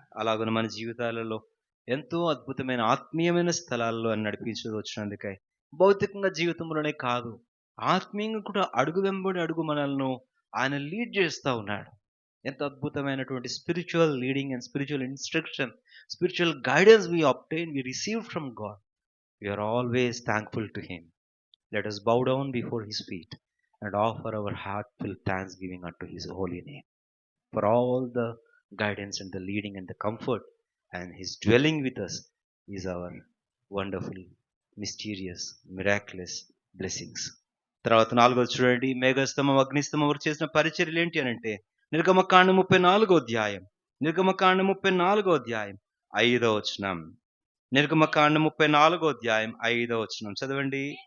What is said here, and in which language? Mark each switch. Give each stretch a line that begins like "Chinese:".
Telugu: అలాగని మన జీవితాలలో ఎంతో అద్భుతమైన ఆత్మీయమైన స్థలాల్లో నడిపించదు వచ్చినందుకై భౌతికంగా జీవితంలోనే కాదు, ఆత్మీయంగా కూడా అడుగు వెంబడి అడుగు మనల్ని ఆయన లీడ్ చేస్తూ ఉన్నాడు. ఎంత అద్భుతమైనటువంటి
English: Spiritual leading and spiritual instruction, spiritual guidance we obtain, we received from God. We are always thankful to him. Let us bow down before his feet and offer our heartfelt thanksgiving unto his holy name for all the guidance and the leading and the comfort, and his dwelling with us is our wonderful, mysterious, miraculous blessings.
Telugu: తర్వాత 4వ చూడండి, మేఘస్తంభం అగ్నిస్తంభం వారు చేసిన పరిచర్యలు ఏంటి అని అంటే నిర్గమకాండం 34వ అధ్యాయం, నిర్గమకాండం 34వ అధ్యాయం 5వ వచనం, నిర్గమకాండం 34వ అధ్యాయం 5వ వచనం చదవండి.